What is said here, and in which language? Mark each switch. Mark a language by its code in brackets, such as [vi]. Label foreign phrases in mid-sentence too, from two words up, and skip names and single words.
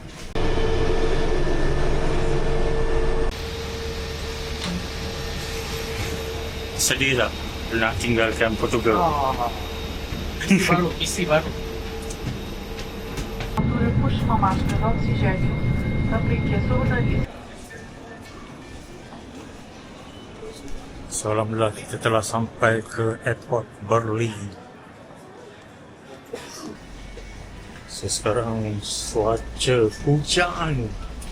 [ms] Sedih tak nak tinggalkan Portugal? Baru, isi baru. [pt] Puxe uma máscara de oxigênio, aplique-a sobre o nariz. [ms] So, alhamdulillah kita telah sampai ke airport Berlin. So, sekarang cuaca hujan.